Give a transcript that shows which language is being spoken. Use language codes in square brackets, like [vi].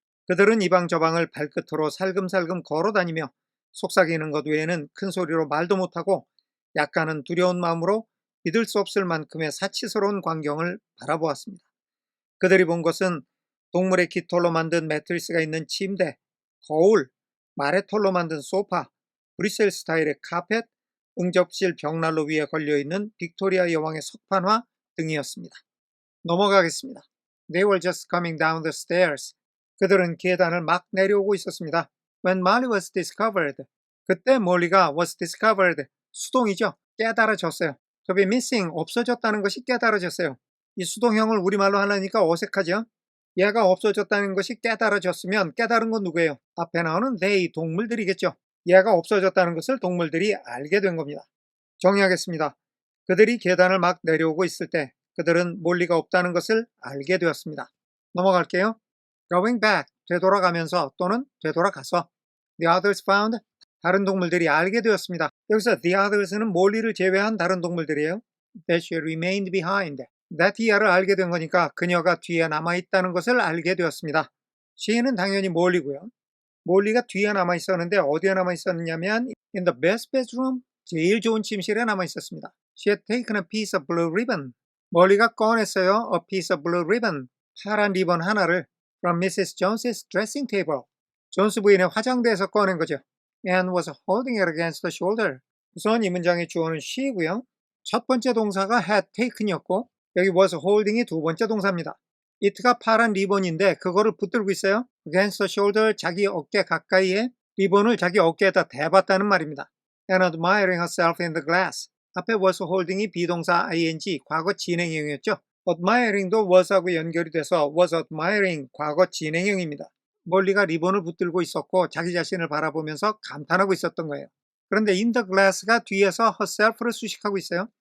[ko] 그들은 이방 저방을 발끝으로 살금살금 걸어다니며 속삭이는 것 외에는 큰 소리로 말도 못하고 약간은 두려운 마음으로 믿을 수 없을 만큼의 사치스러운 광경을 바라보았습니다. 그들이 본 것은 동물의 깃털로 만든 매트리스가 있는 침대, 거울, 말의 털로 만든 소파, 브뤼셀 스타일의 카펫, 응접실 벽난로 위에 걸려있는 빅토리아 여왕의 석판화 등이었습니다. 넘어가겠습니다. [en] They were just coming down the stairs. [ko] 그들은 계단을 막 내려오고 있었습니다. [en] When Molly was discovered. [ko] 그때 몰리가 [en] was discovered. [ko] 수동이죠. 깨달아졌어요. [en] To be missing. [ko] 없어졌다는 것이 깨달아졌어요. 이 수동형을 우리말로 하려니까 어색하죠? 얘가 없어졌다는 것이 깨달아졌으면 깨달은 건 누구예요? 앞에 나오는 they, 동물들이겠죠. 얘가 없어졌다는 것을 동물들이 알게 된 겁니다. 정리하겠습니다. 그들이 계단을 막 내려오고 있을 때 그들은 몰리가 없다는 것을 알게 되었습니다. 넘어갈게요. [en] Going back, [ko] 되돌아가면서 또는 되돌아가서. [en] The others found, [ko] 다른 동물들이 알게 되었습니다. 여기서 the others는 몰리를 제외한 다른 동물들이에요. [en] That she remained behind. that he [ko] 를 알게 된 거니까 그녀가 뒤에 남아있다는 것을 알게 되었습니다. she는 당연히 몰리고요. 몰리가 뒤에 남아있었는데 어디에 남아있었냐면 [en] in the best bedroom, [ko] 제일 좋은 침실에 남아있었습니다. [en] She had taken a piece of blue ribbon. [ko] 몰리가 꺼냈어요. [en] A piece of blue ribbon. [ko] 파란 리본 하나를 [en] from Mrs. Jones's dressing table. [ko] 존스 부인의 화장대에서 꺼낸 거죠. [en] And was holding it against the shoulder. [ko] 우선 이 문장의 주어는 she고요. 첫 번째 동사가 had taken이었고 여기 was holding이 두 번째 동사입니다. it가 파란 리본인데 그거를 붙들고 있어요. [en] against the shoulder, [ko] 자기 어깨 가까이에 리본을 자기 어깨에다 대봤다는 말입니다. [en] And admiring herself in the glass. [ko] 앞에 [en] was holding [ko] 이 비동사 ing, 과거 진행형이었죠. admiring도 was하고 연결이 돼서 [en] was admiring, [ko] 과거 진행형입니다. 몰리가 리본을 붙들고 있었고 자기 자신을 바라보면서 감탄하고 있었던 거예요. 그런데 [en] in the glass [ko] 가 뒤에서 herself를 수식하고 있어요.